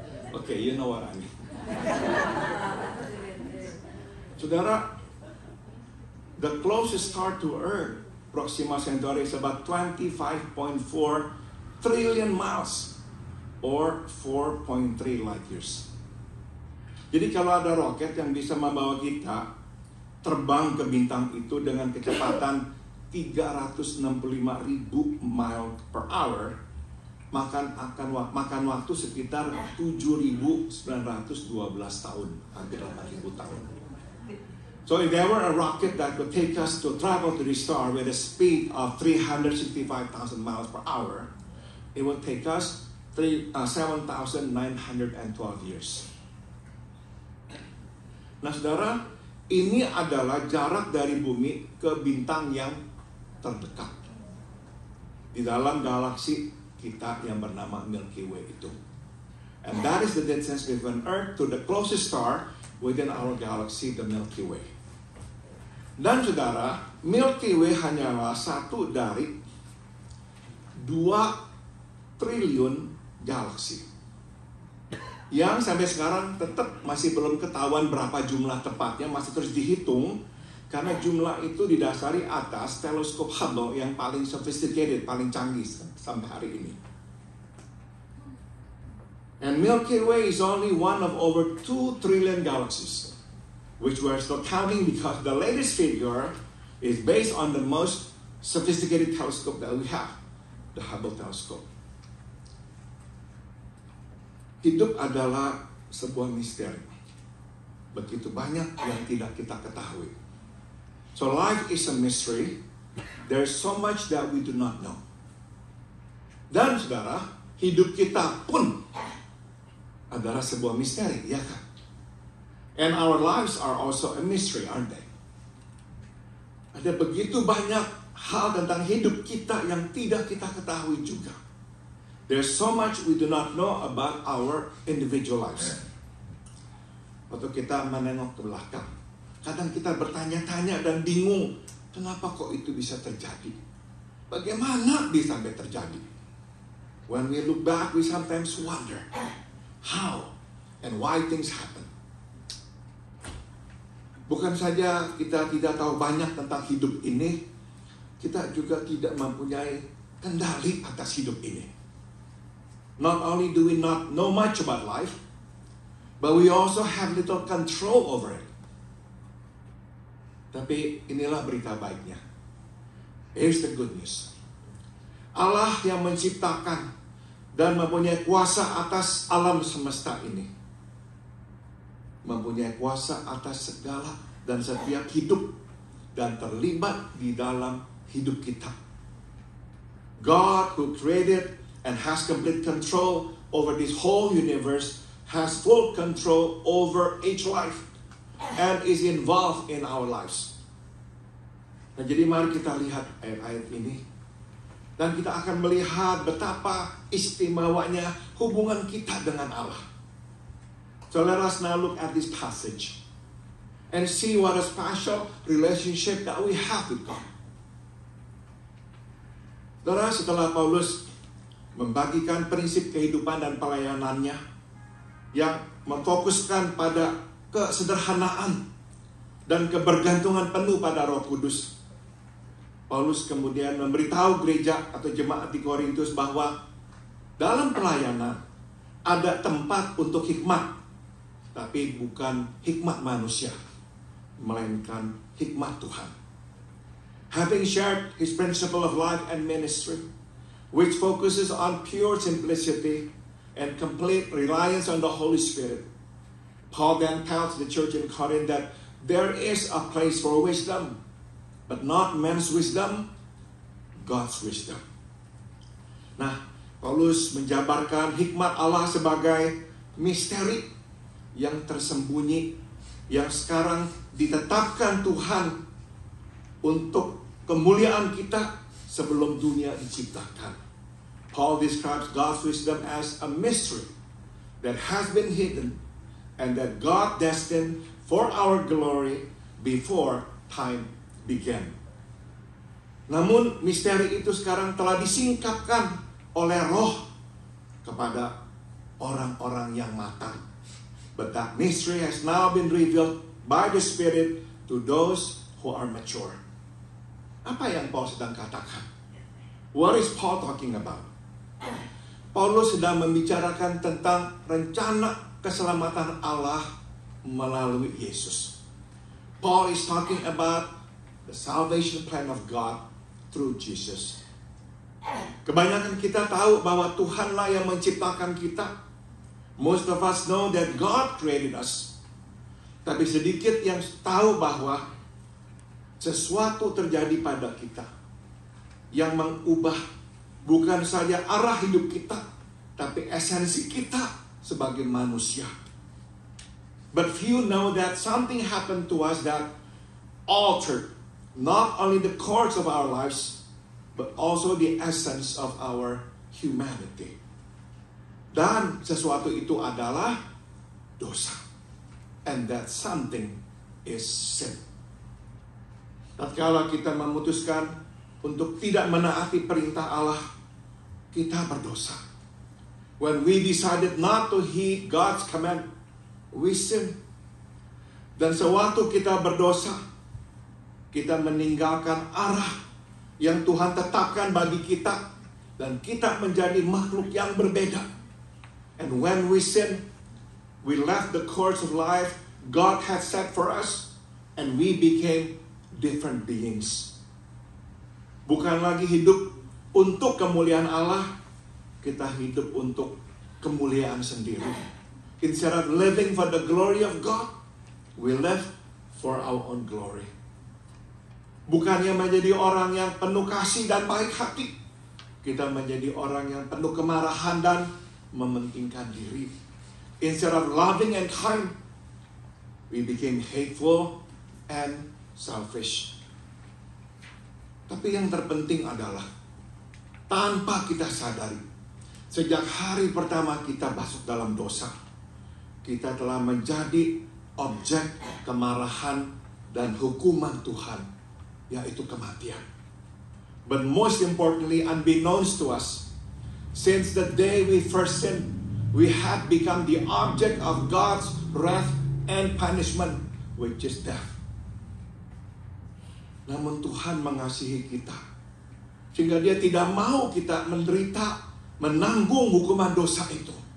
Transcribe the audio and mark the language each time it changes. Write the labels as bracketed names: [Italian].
[English] Okay, you know what I mean. Saudara, the closest star to Earth Proxima Centauri is about 25.4 trillion miles or 4.3 light years. [Indonesian] Jadi kalau ada roket yang bisa membawa kita terbang ke bintang itu dengan kecepatan 365.000 [English] mile per hour, [Indonesian] makan waktu sekitar 7.912 tahun, hampir 8.000 tahun. [English] So if there were a rocket that could take us to travel to the star with a speed of 365,000 miles per hour, it would take us 7,912 years. [Indonesian] Nah saudara, ini adalah jarak dari bumi ke bintang yang terdekat di dalam galaksi kita yang bernama Milky Way itu. [English] And that is the distance between Earth to the closest star within our galaxy, the Milky Way. [Indonesian] Dan saudara, Milky Way hanyalah satu dari 2 triliun galaksi yang sampai sekarang tetap masih belum ketahuan berapa jumlah tepatnya, masih terus dihitung karena jumlah itu didasari atas teleskop Hubble yang paling sophisticated, paling canggih sampai hari ini. [English] And Milky Way is only one of over 2 trillion galaxies, which we're still counting because the latest figure is based on the most sophisticated telescope that we have, the Hubble telescope. [Indonesian] Hidup adalah sebuah misteri. Begitu banyak yang tidak kita ketahui. [English] So life is a mystery. There's so much that we do not know. [Indonesian] Dan saudara, hidup kita pun adalah sebuah misteri, ya kan? [English] And our lives are also a mystery, aren't they? [Indonesian] Ada begitu banyak hal tentang hidup kita yang tidak kita ketahui juga. [English] There's so much we do not know about our individual lives. [Indonesian] Waktu kita menengok ke belakang, kadang kita bertanya-tanya dan bingung, kenapa kok itu bisa terjadi? Bagaimana bisa sampai terjadi? [English] When we look back, we sometimes wonder how and why things happen. [Indonesian] Bukan saja kita tidak tahu banyak tentang hidup ini, kita juga tidak mempunyai kendali atas hidup ini. [English] Not only do we not know much about life, but we also have little control over it. [Indonesian] Tapi inilah berita baiknya. [English] Here's the good news. [Indonesian] Allah yang menciptakan dan mempunyai kuasa atas alam semesta ini, mempunyai kuasa atas segala dan setiap hidup dan terlibat di dalam hidup kita. [English] God who created and has complete control over this whole universe has full control over each life and is involved in our lives. [Indonesian] Nah, jadi mari kita lihat ayat-ayat ini dan kita akan melihat betapa istimewanya hubungan kita dengan Allah. [English] So let us now look at this passage and see what a special relationship that we have with God. [Indonesian] Saudara, setelah Paulus membagikan prinsip kehidupan dan pelayanannya yang memfokuskan pada kesederhanaan dan kebergantungan penuh pada Roh Kudus, Paulus kemudian memberitahu gereja atau jemaat di Korintus bahwa dalam pelayanan ada tempat untuk hikmat, tapi bukan hikmat manusia, melainkan hikmat Tuhan. [English] Having shared his principle of life and ministry, which focuses on pure simplicity and complete reliance on the Holy Spirit, Paul then tells the church in Corinth that there is a place for wisdom, but not man's wisdom, God's wisdom. [Indonesian] Nah, Paulus menjabarkan hikmat Allah sebagai misteri yang tersembunyi, yang sekarang ditetapkan Tuhan untuk kemuliaan kita sebelum dunia diciptakan. [English] Paul describes God's wisdom as a mystery that has been hidden and that God destined for our glory before time began. [Indonesian] Namun misteri itu sekarang telah disingkapkan oleh Roh kepada orang-orang yang matang. [English] But that mystery has now been revealed by the Spirit to those who are mature. [Indonesian] Apa yang Paul sedang katakan? [English] What is Paul talking about? [Indonesian] Paulus sedang membicarakan tentang rencana keselamatan Allah melalui Yesus. [English] Paul is talking about the salvation plan of God through Jesus. [Indonesian] Kebanyakan kita tahu bahwa Tuhanlah yang menciptakan kita. [English] Most of us know that God created us. [Indonesian] Tapi sedikit yang tahu bahwa sesuatu terjadi pada kita yang mengubah bukan saja arah hidup kita, tapi esensi kita sebagai manusia. [English] But few know that something happened to us that altered not only the course of our lives, but also the essence of our humanity. [Indonesian] Dan sesuatu itu adalah dosa. [English] And that something is sin. [Indonesian] Tatkala kita memutuskan untuk tidak menaati perintah Allah, kita berdosa. [English] When we decided not to heed God's command, we sin. [Indonesian] Dan sewaktu kita berdosa, kita meninggalkan arah yang Tuhan tetapkan bagi kita, dan kita menjadi makhluk yang berbeda. [English] And when we sin, we left the course of life God had set for us, and we became different beings. [Indonesian] Bukan lagi hidup untuk kemuliaan Allah, kita hidup untuk kemuliaan sendiri. [English] Instead of living for the glory of God, we live for our own glory. [Indonesian] Bukannya menjadi orang yang penuh kasih dan baik hati, kita menjadi orang yang penuh kemarahan dan mementingkan diri. [English] Instead of loving and kind, we became hateful and selfish. [Indonesian] Tapi yang terpenting adalah tanpa kita sadari, sejak hari pertama kita masuk dalam dosa, kita telah menjadi objek kemarahan dan hukuman Tuhan, yaitu kematian. [English] But most importantly, unbeknownst to us, since the day we first sinned, we have become the object of God's wrath and punishment, which is death. [Indonesian] Namun Tuhan mengasihi kita, sehingga Dia tidak mau kita menderita, menanggung hukuman dosa itu.